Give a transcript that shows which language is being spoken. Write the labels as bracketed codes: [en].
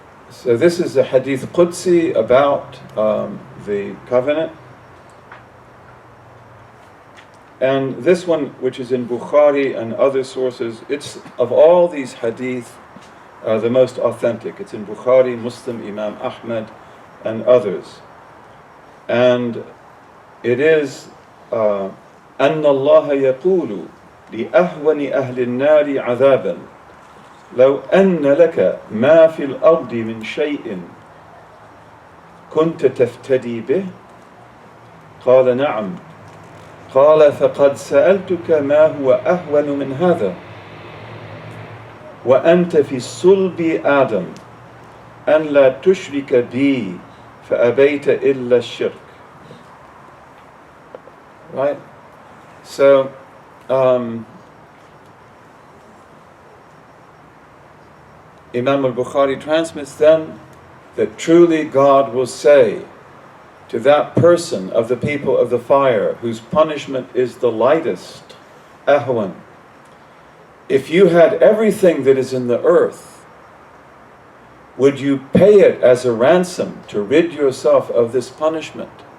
[en] So this is a hadith Qudsi about the covenant. And this one, which is in Bukhari and other sources, it's of all these hadith the most authentic. It's in Bukhari, Muslim, Imam Ahmad, and others. And it is [ar] أن الله يقول لأهون أهل النار عذابا لو أن لك ما في الأرض من شيء كنت تفتدي به قال نعم قال فقد سألتك ما هو أهون من هذا وأنت في صلب آدم أن لا تشرك بي فأبيت إلا الشرك. [en] Right? So, Imam al-Bukhari transmits then that truly God will say to that person of the people of the fire whose punishment is the lightest, ahwan, if you had everything that is in the earth, would you pay it as a ransom to rid yourself of this punishment?